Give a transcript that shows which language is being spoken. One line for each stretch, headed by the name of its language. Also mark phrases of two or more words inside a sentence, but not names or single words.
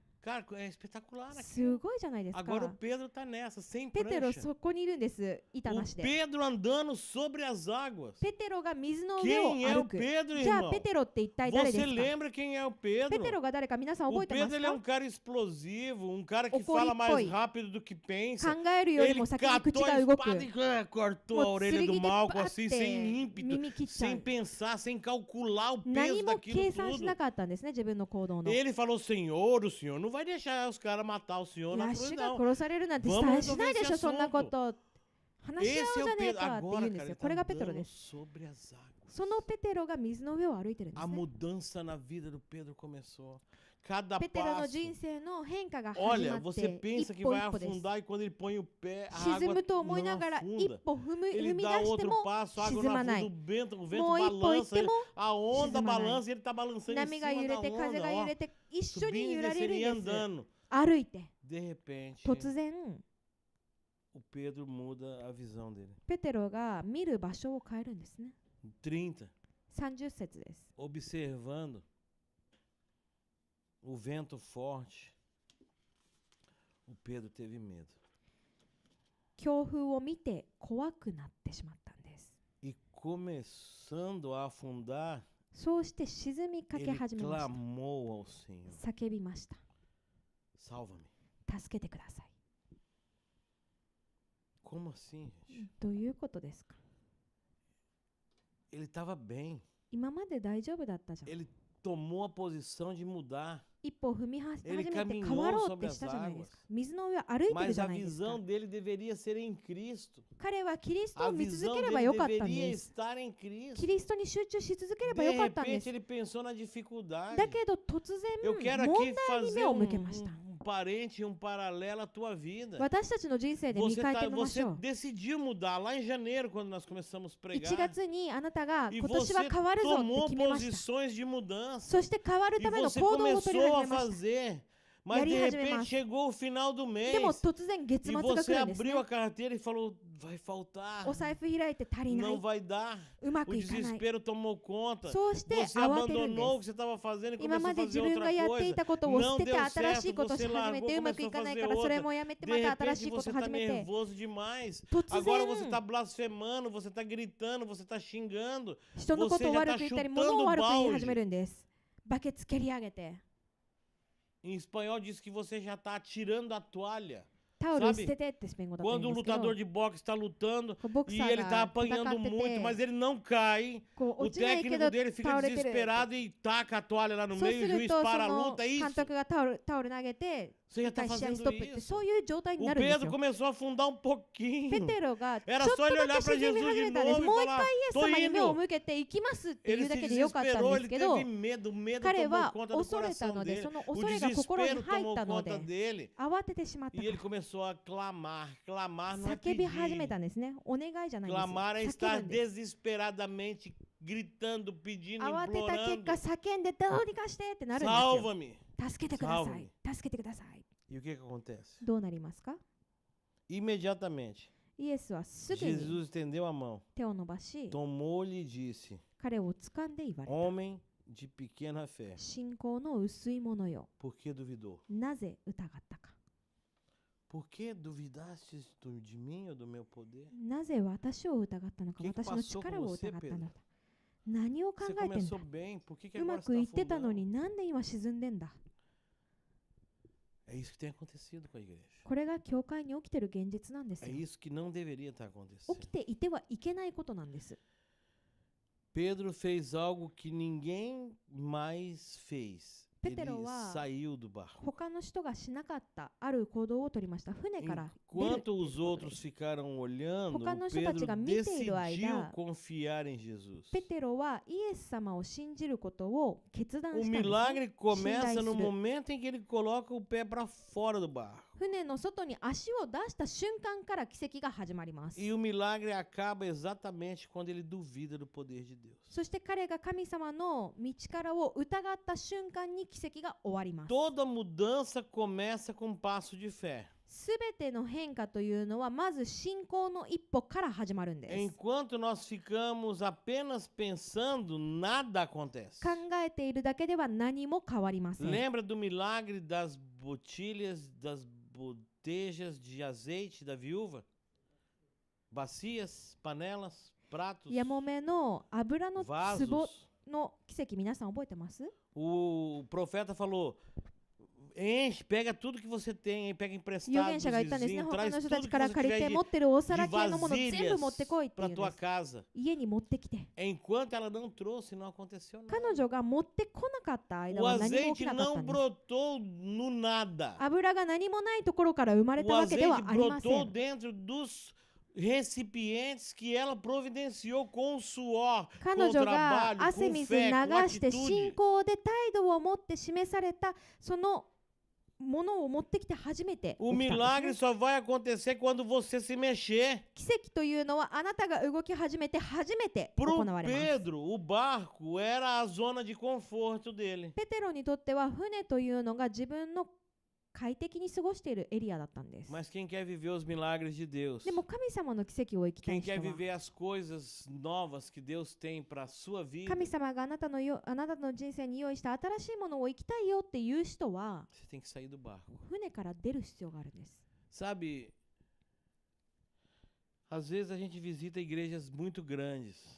Portuguese: Cara, é espetacular
Japanese: す
Portuguese: aqui.
Japanese: ごいじゃないです
Portuguese: Agora o
Japanese: か。
Portuguese: Pedro tá nessa, sem
Japanese: ペテロ
Portuguese: prancha.
Japanese: そこにいるんです。板な
Portuguese: O
Japanese: しで。
Portuguese: Pedro andando sobre as águas.
Japanese: ペテロが水の上を
Portuguese: Quem é o
Japanese: 歩く。
Portuguese: Pedro,
Japanese: じゃあ
Portuguese: irmão?
Japanese: ペテロって一体誰で
Portuguese: Você
Japanese: すか？
Portuguese: lembra quem é o
Japanese: ペテ
Portuguese: Pedro?
Japanese: ロが誰か皆さん
Portuguese: O
Japanese: 覚えてます
Portuguese: Pedro ele é
Japanese: か？
Portuguese: um cara explosivo, um cara que Ocoripoi. fala mais rápido do que pensa.
Japanese: 考えるより
Portuguese: Ele
Japanese: も先に口
Portuguese: catou
Japanese: が
Portuguese: a
Japanese: 動く。
Portuguese: espada e cortou a
Japanese: もう
Portuguese: orelha
Japanese: 剣
Portuguese: do
Japanese: でパ
Portuguese: Malco
Japanese: ッ
Portuguese: assim,
Japanese: て
Portuguese: sem ímpeto,
Japanese: 耳切っちゃ
Portuguese: sem
Japanese: う。
Portuguese: pensar, sem calcular o
Japanese: 何
Portuguese: peso
Japanese: も
Portuguese: daquilo
Japanese: 計算し
Portuguese: tudo.
Japanese: なかったんですね、自分の行動の。
Portuguese: Ele falou: Senhor, o senhor não vai deixar os caras matar o senhor
Japanese: いや
Portuguese: na
Japanese: 主
Portuguese: cruz,
Japanese: が
Portuguese: não.
Japanese: 殺されるなんて
Portuguese: Vamos
Japanese: しないでし
Portuguese: resolver
Japanese: ょ、
Portuguese: esse
Japanese: そんな
Portuguese: assunto.
Japanese: こと。話し合
Portuguese: Esse
Japanese: お
Portuguese: é
Japanese: うじゃ
Portuguese: o
Japanese: ねえ
Portuguese: Pedro.
Japanese: かって言う
Portuguese: Agora,
Japanese: んで
Portuguese: cara,
Japanese: すよ。
Portuguese: ele
Japanese: これ
Portuguese: tá
Japanese: がペテロ
Portuguese: andando
Japanese: です。
Portuguese: sobre as águas.
Japanese: そのペテロが水の上を歩いてるんです
Portuguese: A
Japanese: ね。
Portuguese: mudança na vida do Pedro começou. Cada
Japanese: ペテロの
Portuguese: passo.
Japanese: 人生の変化が始ま
Portuguese: Olha,
Japanese: っ
Portuguese: você
Japanese: て
Portuguese: pensa
Japanese: 一
Portuguese: que
Japanese: 歩
Portuguese: vai
Japanese: 一歩です。
Portuguese: afundar e quando ele põe o pé, a
Japanese: 沈
Portuguese: água
Japanese: むと思い
Portuguese: não
Japanese: ながら一
Portuguese: afunda.
Japanese: 歩踏
Portuguese: Ele
Japanese: み出
Portuguese: dá
Japanese: して
Portuguese: outro
Japanese: も
Portuguese: passo, a água
Japanese: 沈
Portuguese: não
Japanese: まな
Portuguese: afunda,
Japanese: い。
Portuguese: o vento
Japanese: もう一歩行っ
Portuguese: balança,
Japanese: ても
Portuguese: a onda
Japanese: 沈まない。
Portuguese: balança e ele tá balançando em
Japanese: 波が
Portuguese: cima
Japanese: 揺れ
Portuguese: da
Japanese: て風
Portuguese: onda,
Japanese: が揺
Portuguese: ó,
Japanese: れて一緒に
Portuguese: subindo e
Japanese: 揺られ
Portuguese: descendo
Japanese: る
Portuguese: e
Japanese: んです。
Portuguese: andando.
Japanese: 歩いて
Portuguese: De repente,
Japanese: 突然
Portuguese: o Pedro muda a visão dele.
Japanese: ペテロが見る場所を変えるんですね。
Portuguese: 30,
Japanese: 30節です。
Portuguese: observando o vento forte, o Pedro teve medo.
Japanese: 強風を見て怖くなってしまったんです。
Portuguese: E começando a afundar,
Japanese: そうして沈みかけ
Portuguese: ele
Japanese: 始めました。
Portuguese: clamou ao Senhor:
Japanese: 叫びました。
Portuguese: Salva-me.
Japanese: 助けてください。
Portuguese: Como assim, gente?
Japanese: どういうことですか？
Portuguese: Ele estava bem.
Japanese: 今まで大丈夫だったじゃん。
Portuguese: Ele tomou a posição de mudar.
Japanese: 一歩踏み始
Portuguese: Ele
Japanese: めて
Portuguese: caminhou
Japanese: 変わろうっ
Portuguese: sobre
Japanese: て
Portuguese: as
Japanese: したじゃないですか。
Portuguese: águas.
Japanese: 水の上を歩いてる
Portuguese: Mas
Japanese: じゃ
Portuguese: a
Japanese: ないですか。
Portuguese: visão dele deveria ser em Cristo.
Japanese: 彼はキリスト
Portuguese: A
Japanese: を見続
Portuguese: visão
Japanese: ければ
Portuguese: dele
Japanese: よかったん
Portuguese: deveria
Japanese: です。
Portuguese: estar em Cristo.
Japanese: キリストに集中し続ければ
Portuguese: De
Japanese: よかったんで
Portuguese: repente
Japanese: す。
Portuguese: ele pensou na dificuldade.
Japanese: だけど突
Portuguese: Eu
Japanese: 然
Portuguese: quero
Japanese: 問
Portuguese: aqui
Japanese: 題に
Portuguese: fazer
Japanese: 目を向けました。
Portuguese: parente, paralelo à tua vida.
Japanese: 私たちの人生で見
Portuguese: Você,
Japanese: 返してみまし
Portuguese: você
Japanese: ょう。
Portuguese: decidiu mudar lá em janeiro, quando nós começamos a
Japanese: 1
Portuguese: pregar.
Japanese: 月にあなたが
Portuguese: E
Japanese: 今年
Portuguese: você
Japanese: は変わるぞって
Portuguese: tomou
Japanese: 決めました。
Portuguese: posições de mudança.
Japanese: そして変わる
Portuguese: E
Japanese: ための
Portuguese: você
Japanese: 行動を取り
Portuguese: começou
Japanese: 始
Portuguese: a
Japanese: めました。
Portuguese: fazer. Mas de repente chegou o final do
Japanese: でも
Portuguese: mês
Japanese: 突然月
Portuguese: e
Japanese: 末が来
Portuguese: você
Japanese: るんですね
Portuguese: abriu。a carteira e falou: vai faltar,
Japanese: お財布開いて足りな
Portuguese: não
Japanese: い。
Portuguese: vai dar.
Japanese: うま
Portuguese: O
Japanese: くいかない。
Portuguese: desespero tomou conta.
Japanese: そうして
Portuguese: Você
Japanese: 慌てるん
Portuguese: abandonou o
Japanese: で
Portuguese: que
Japanese: す。
Portuguese: você estava fazendo e
Japanese: 今
Portuguese: começou
Japanese: ま
Portuguese: a
Japanese: で自
Portuguese: fazer
Japanese: 分が
Portuguese: outra
Japanese: やってい
Portuguese: coisa.
Japanese: たことを捨
Portuguese: Não
Japanese: てて
Portuguese: deu
Japanese: 新しい
Portuguese: certo,
Japanese: ことをし
Portuguese: você
Japanese: 始め
Portuguese: largou,
Japanese: てうまくい
Portuguese: começou a
Japanese: かない
Portuguese: fazer
Japanese: からそれ
Portuguese: outra.
Japanese: もやめて
Portuguese: De
Japanese: また新し
Portuguese: repente
Japanese: いこと
Portuguese: você
Japanese: 始
Portuguese: está
Japanese: めて
Portuguese: nervoso demais.
Japanese: 突
Portuguese: Agora você
Japanese: 然
Portuguese: está blasfemando, você está gritando, você está xingando.
Japanese: 人のことを
Portuguese: você já
Japanese: 悪
Portuguese: tá
Japanese: く言ったり
Portuguese: chutando
Japanese: 物を悪く言い
Portuguese: balde.
Japanese: 始めるんです。バケツ蹴り上げて
Portuguese: Em espanhol diz que você já está atirando a toalha.
Japanese: タオル
Portuguese: Sabe?
Japanese: 捨ててってスペイン語だと言
Portuguese: Quando
Japanese: う
Portuguese: o
Japanese: んですけど
Portuguese: lutador de boxe está lutando
Japanese: こうボク
Portuguese: e
Japanese: サー
Portuguese: ele está
Japanese: が戦
Portuguese: apanhando
Japanese: って
Portuguese: muito,
Japanese: て
Portuguese: mas ele não cai.
Japanese: こう
Portuguese: O
Japanese: 落ちないけ
Portuguese: técnico
Japanese: ど
Portuguese: dele fica
Japanese: 倒れてる。
Portuguese: desesperado e taca a toalha lá no
Japanese: そう
Portuguese: meio,
Japanese: す
Portuguese: o
Japanese: る
Portuguese: juiz
Japanese: とそ
Portuguese: para a
Japanese: の
Portuguese: luta, é
Japanese: 監
Portuguese: isso.
Japanese: 督がタオル投げて
Portuguese: Você já
Japanese: 一
Portuguese: está
Japanese: 回試合
Portuguese: fazendo
Japanese: ストップって
Portuguese: isso.
Japanese: そういう状態に
Portuguese: O
Japanese: なるんです
Portuguese: Pedro
Japanese: よ。
Portuguese: começou a afundar um pouquinho.
Japanese: ペテロがちょ
Portuguese: Era
Japanese: っ
Portuguese: só
Japanese: と
Portuguese: ele
Japanese: だ
Portuguese: olhar
Japanese: け
Portuguese: para
Japanese: 沈み
Portuguese: Jesus
Japanese: 始
Portuguese: de
Japanese: めたんです。
Portuguese: novo e
Japanese: もう一
Portuguese: falar:
Japanese: 回イエス
Portuguese: tô
Japanese: 様に目を
Portuguese: indo.
Japanese: 向けて行きますってい
Portuguese: Ele
Japanese: うだ
Portuguese: se
Japanese: けでよかったん
Portuguese: desesperou,
Japanese: です
Portuguese: ele
Japanese: けど
Portuguese: teve medo, o medo
Japanese: 彼
Portuguese: tomou
Japanese: は
Portuguese: conta do
Japanese: 恐れた
Portuguese: coração
Japanese: ので
Portuguese: dele.
Japanese: その
Portuguese: O
Japanese: 恐れが心に
Portuguese: desespero
Japanese: 入っ
Portuguese: tomou
Japanese: たの
Portuguese: conta
Japanese: で
Portuguese: dele
Japanese: 慌ててしまった
Portuguese: e
Japanese: か
Portuguese: ele começou a clamar. Clamar
Japanese: ら
Portuguese: não é
Japanese: 叫び始め
Portuguese: pedir.
Japanese: たんですね。お願いじゃないんです。
Portuguese: Clamar é
Japanese: 叫
Portuguese: estar
Japanese: ぶんです
Portuguese: desesperadamente gritando, pedindo,
Japanese: 慌てた結
Portuguese: implorando.
Japanese: 果叫んでどうにかしてってなるんですよ。
Portuguese: Salva-me.
Japanese: 助けてくださ
Portuguese: Salva-me.
Japanese: い。助けてください。
Portuguese: E o que acontece?
Japanese: どうなりますか？
Portuguese: Imediatamente,
Japanese: イエスはすぐに
Portuguese: Jesus estendeu a mão,
Japanese: 手を伸ばし、
Portuguese: tomou-lhe e disse:
Japanese: 彼を掴んで言われた。
Portuguese: Homem de pequena fé,
Japanese: 信仰の薄いものよ。
Portuguese: por que duvidou?
Japanese: なぜ疑ったか。
Portuguese: Por que duvidastes de mim ou do meu poder?
Japanese: なぜ私を疑ったのか、
Portuguese: Que que
Japanese: 私の力を
Portuguese: passou com
Japanese: 疑っ
Portuguese: você,
Japanese: たの
Portuguese: Pedro?
Japanese: か。何を考
Portuguese: Você
Japanese: えてんだ
Portuguese: começou bem, por que
Japanese: う
Portuguese: agora
Japanese: ま
Portuguese: você
Japanese: く
Portuguese: está
Japanese: いってたの
Portuguese: afundando?
Japanese: になんで今沈んでんだ。
Portuguese: É isso que tem acontecido com a igreja.
Japanese: これが教会に起きてる現実なんです
Portuguese: É
Japanese: よ。
Portuguese: isso que não deveria estar
Japanese: 起
Portuguese: acontecendo.
Japanese: きていてはいけないことなんです。
Portuguese: Pedro fez algo que ninguém mais fez. Ele Pedro saiu do barco.
Japanese: 他の人がしなかったある行動を取りました。船から出るっていう
Portuguese: Enquanto
Japanese: こ
Portuguese: os
Japanese: と
Portuguese: outros
Japanese: です。
Portuguese: ficaram olhando, Porque nós Pedro estamos mirando decidiu ainda. confiar em Jesus.
Japanese: ペテロはイエス様を信じることを決断
Portuguese: O
Japanese: したんですね。
Portuguese: milagre começa no
Japanese: 信頼する。
Portuguese: momento em que ele coloca o pé para fora do barco.
Japanese: 船の外に足を出した瞬間から奇跡が始まります。
Portuguese: E o milagre acaba exatamente quando ele duvida do poder de Deus.
Japanese: そして彼が神様の道からを疑った瞬間に奇跡が終わります。
Portuguese: Toda mudança começa com um passo de fé.
Japanese: すべての変化というのはまず信仰の一歩から始まるんです。
Portuguese: Enquanto nós ficamos apenas pensando, nada acontece.
Japanese: 考えているだけでは何も変わりません。
Portuguese: Lembra do milagre das botilhas, das botejas de azeite da viúva? Bacias, panelas, pratos,
Japanese: ヤモメの油の壺
Portuguese: vasos.
Japanese: の奇跡、皆さん覚えてます？
Portuguese: O profeta falou: enche, pega tudo que você tem, pega
Japanese: 預
Portuguese: emprestado
Japanese: 言
Portuguese: dos
Japanese: 者が言ったんですね。
Portuguese: vizinhos,
Japanese: 他
Portuguese: traz
Japanese: の人た
Portuguese: tudo
Japanese: ち
Portuguese: que
Japanese: から
Portuguese: você
Japanese: 借り
Portuguese: tiver
Japanese: て
Portuguese: de,
Japanese: 持ってるお
Portuguese: de
Japanese: 皿系のもの全部
Portuguese: vasilhas
Japanese: 持ってこいって言
Portuguese: para
Japanese: うん
Portuguese: tua
Japanese: です。
Portuguese: casa.
Japanese: 家に持ってきて。
Portuguese: Enquanto ela não trouxe, não aconteceu nada.
Japanese: 彼女が持ってこなかった間
Portuguese: O
Japanese: は何も
Portuguese: azeite
Japanese: 起きなかった
Portuguese: não
Japanese: んです。
Portuguese: brotou no nada.
Japanese: 油が何もないところから生まれ
Portuguese: O
Japanese: たわけで
Portuguese: azeite
Japanese: はありませ
Portuguese: brotou
Japanese: ん。
Portuguese: dentro dos recipientes que ela providenciou com o suor,
Japanese: 彼
Portuguese: com o
Japanese: 女が
Portuguese: trabalho,
Japanese: 汗
Portuguese: com
Japanese: 水
Portuguese: fé,
Japanese: 流
Portuguese: com
Japanese: して信
Portuguese: atitude.
Japanese: 仰で態度を持って示されたそのものを持ってきて初めて起
Portuguese: O
Japanese: きたん
Portuguese: milagre
Japanese: ですね。
Portuguese: só vai acontecer quando você se mexer.
Japanese: 奇跡というのはあなたが動き始めて初めて
Portuguese: Pro
Japanese: 行われます。
Portuguese: Pedro, o barco era a zona de conforto dele.
Japanese: ペテロにとっては船というのが自分の快適に過ごしているエリアだったんです。
Portuguese: Mas quem quer viver os milagres de Deus,
Japanese: でも神様の奇跡を生きた
Portuguese: quem
Japanese: い人
Portuguese: quer
Japanese: は
Portuguese: viver as coisas novas que Deus tem para a sua vida,
Japanese: 神様があなたの人生に用意した新しいものを生きたいよっていう人は
Portuguese: você tem que sair do barco.
Japanese: 船から出る必要があるんです。
Portuguese: Sabe, às vezes a gente visita igrejas muito grandes.